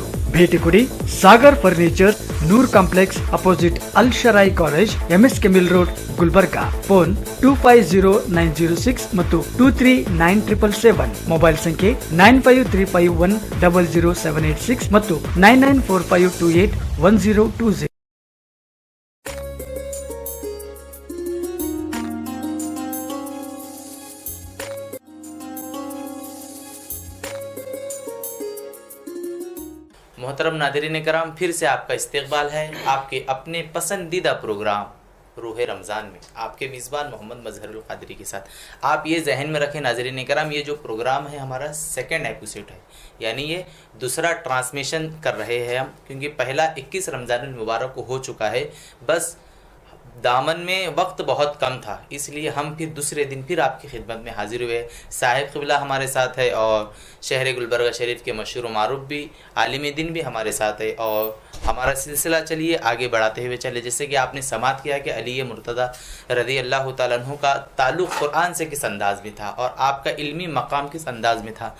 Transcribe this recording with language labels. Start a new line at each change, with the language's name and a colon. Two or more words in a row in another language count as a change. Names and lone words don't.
Kannada: ಭೇಟಿ ಕೊಡಿ ಸಾಗರ್ ಫರ್ನಿಚರ್, ನೂರ್ ಕಾಂಪ್ಲೆಕ್ಸ್ ಅಪೋಸಿಟ್ ಅಲ್ ಶರಾಯಿ ಕಾಲೇಜ್, ಎಂಎಸ್ಕೆ ಮಿಲ್ ರೋಡ್, ಗುಲ್ಬರ್ಗಾ. ಫೋನ್ 250906 ಮತ್ತು 239777. ಮೊಬೈಲ್ ಸಂಖ್ಯೆ 9535100786 ಮತ್ತು 9945281020.
Urdu: محترم ناظرین کرام، پھر سے آپ کا استقبال ہے آپ کے اپنے پسندیدہ پروگرام روح رمضان میں آپ کے میزبان محمد مظہرالقادری کے ساتھ. آپ یہ ذہن میں رکھیں ناظرین کرام، یہ جو پروگرام ہے ہمارا
English: second episode
Urdu: ہے، یعنی یہ دوسرا ٹرانسمیشن کر رہے ہیں ہم، کیونکہ پہلا 21 رمضان المبارک کو ہو چکا ہے. बस دامن میں وقت بہت کم تھا، اس لیے ہم پھر دوسرے دن پھر آپ کی خدمت میں حاضر ہوئے۔ صاحب قبلہ ہمارے ساتھ ہے اور شہر گلبرگہ شریف کے مشہور و معروف بھی عالم دین بھی ہمارے ساتھ ہے، اور ہمارا سلسلہ چلیے آگے بڑھاتے ہوئے چلے۔ جیسے کہ آپ نے سماعت کیا کہ علی مرتضیٰ
Arabic: رضی اللہ تعالیٰ عنہ
Urdu: کا تعلق قرآن سے کس انداز میں تھا اور آپ کا علمی مقام کس انداز میں تھا۔